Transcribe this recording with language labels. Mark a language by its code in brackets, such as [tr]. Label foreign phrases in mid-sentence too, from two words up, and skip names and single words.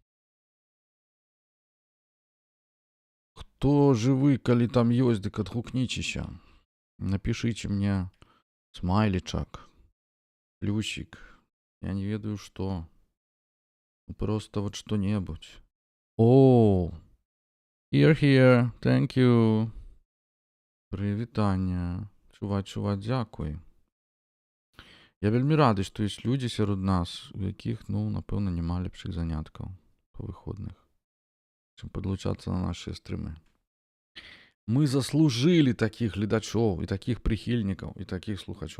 [be] Хто жывы, калі там ёсць, дык адгукніцеся. Напішыце мне смайлічак, плюсик. Я не ведаю, што. Просто вот што-небудзь. О, [en] here, thank you. [be] Прывітанне. Чуваць, дзякуй. Я вельмі рады, што ёсць людзі сярод нас, у якіх, напэўна, няма лепшых заняткаў па выходных, чым падлучацца на нашыя стрымы. Мы заслужылі такіх гледачоў і такіх прыхільнікаў і такіх слухачоў.